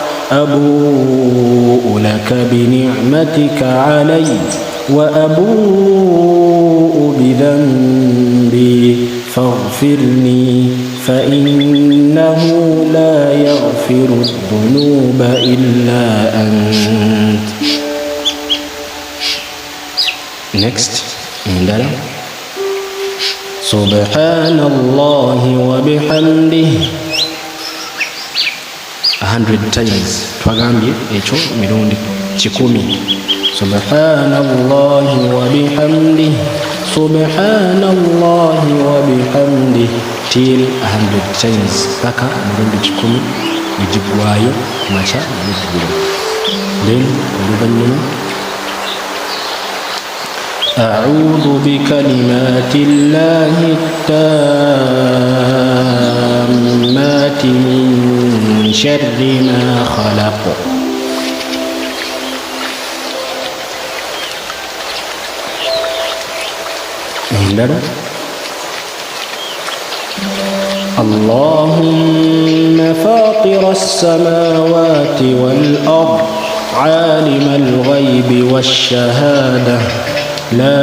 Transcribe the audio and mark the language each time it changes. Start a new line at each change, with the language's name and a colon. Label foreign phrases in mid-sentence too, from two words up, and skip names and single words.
Arabic: أبوء لك بنعمتك علي وأبوء بذنبي فاغفرني فإنه لا يغفر الذنوب إلا أنت.
English: Next, Indara.
Arabic: سبحان الله وبحمده 100 times.
Ganda: Twagambye ekyo mirundi 10.
Arabic: سبحان الله وبحمده، سبحان الله وبحمده,
English: till 100 times,
Ganda: paka mirundi 10 ijigwayo macha n'eggulo.
Arabic: Then oluvannyuma أعوذ بكلمات الله التامات من شر ما خلق. Endala اللهم فاطر السماوات والأرض، عالم الغيب والشهادة، لا